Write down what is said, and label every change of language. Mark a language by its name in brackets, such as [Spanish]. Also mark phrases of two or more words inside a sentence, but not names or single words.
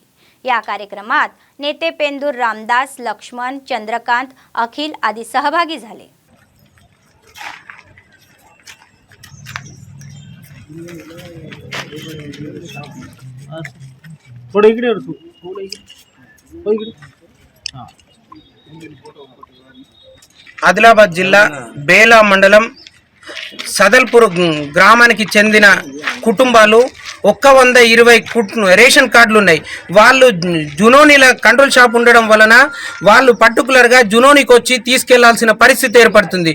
[Marathi] या कार्यक्रमात नेते पेंदूर रामदास, लक्ष्मण, चंद्रकांत, अखिल आदी सहभागी झाले. थोडं इकडे तू थोडं इकडे. [Telugu] ఆదిలాబాద్ జిల్లా బేలా మండలం సదల్పూర్ గ్రామానికి చెందిన కుటుంబాలు 120 రేషన్ కార్డులు ఉన్నాయి. వాళ్ళు జునోనీల [English] control shop [Telugu] ఉండడం వలన వాళ్ళు పర్టికులర్గా జునోనీకి వచ్చి తీసుకెళ్లాల్సిన పరిస్థితి ఏర్పడుతుంది.